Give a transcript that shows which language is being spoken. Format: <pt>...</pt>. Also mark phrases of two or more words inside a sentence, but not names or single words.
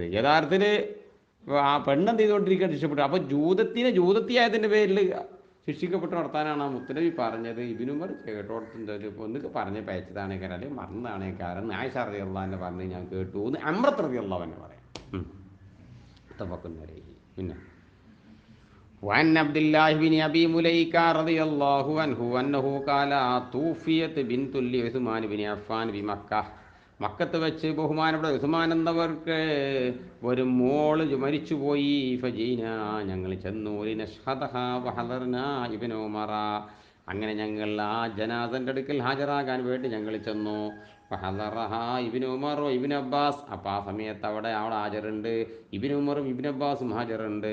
<ml>യഥാർത്ഥത്തിൽ ആ പെണ്ണെന്ത് ചെയ്തുകൊണ്ടിരിക്കാൻ ശിക്ഷപ്പെട്ടു. അപ്പോൾ ജൂതത്തിയായതിൻ്റെ പേരിൽ ശിക്ഷിക്കപ്പെട്ട് നടത്താനാണ് ആ മുത്തനബി പറഞ്ഞത്. ഇബ്നു ഉമർ കേട്ടോടത്ത് ഒന്നൊക്കെ പറഞ്ഞ് പേച്ചതാണ് കാരണം, അല്ലെങ്കിൽ മറന്നതാണ് കാരണം, ആയിഷ റളിയല്ലാഹു പറഞ്ഞ് ഞാൻ കേട്ടു എന്ന് അംറത്ത്</ml> <ar>رضي الله عنها</ar> <ml>പറയാം. പിന്നെ</ml> <ar>وعن عبد الله بن أبي مليكة رضي الله عنه أنه قال توفيت بنت لعثمان بن عفان بمكة,</ar> <ml>മക്കത്ത് വെച്ച് ബഹുമാനപ്പെട്ട ഉസ്മാൻ എന്നവർക്ക് ഒരു മോള് മരിച്ചുപോയി. ഫജീന, ഞങ്ങൾ ചെന്നു, ഇബ്നു ഉമറ, അങ്ങനെ ഞങ്ങൾ ആ ജനാസൻ്റെ അടുക്കൽ ഹാജരാകാൻ വേണ്ടി ഞങ്ങൾ ചെന്നു. ഇബ്നു ഉമർ ഇബ്നു അബ്ബാസ്, അപ്പോൾ ആ സമയത്ത് അവിടെ ഹാജറുണ്ട്, ഇബ്നു ഉമറും ഇബ്നു അബ്ബാസും ഹാജറുണ്ട്.</ml>